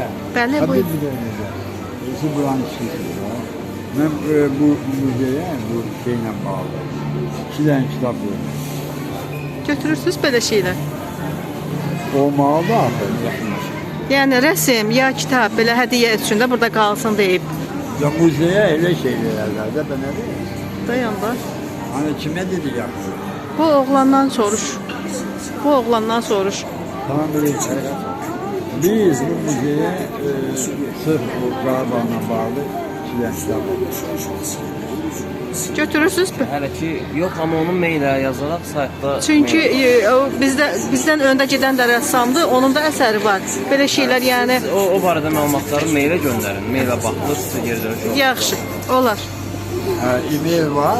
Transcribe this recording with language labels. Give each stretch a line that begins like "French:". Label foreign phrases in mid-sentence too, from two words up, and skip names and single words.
Azerbaijani: Bəli, bu
Turkish: Birisi buranın işletiyor. Ben bu müzeye bu şeyle bağlı. 2 tane kitap verdim.
Azerbaijani: götürürsünüz belə şeylər.
Turkish: Olmalı da artık.
Azerbaijani: Yəni rəsm ya kitab belə hədiyyə üçün də burada qalsın deyib.
Turkish: Ya müzeye öyle şeyler de ben ne diyeyim?
Azerbaijani: Dayan da.
Turkish: Hani kime dedi yaptı?
Azerbaijani: Bu oğlandan soruş. Bu oğlandan soruş.
Turkish: Tamam böyle biz bu müzeye sırf bu Qarabağla bağlı 2 tane kitap verdik. Götürürsünüz mü?
Azerbaijani: Hələ ki yox, amma onun meylə yazaraq saytda. Çünki o bizdən öndə gedən də rəssamdır, onun da əsəri var. Belə şeylər yəni O barədə məlumatları meylə göndərin. Meylə baxılır, sizə geri dönüş olur. yaxşı olar. E-mail var.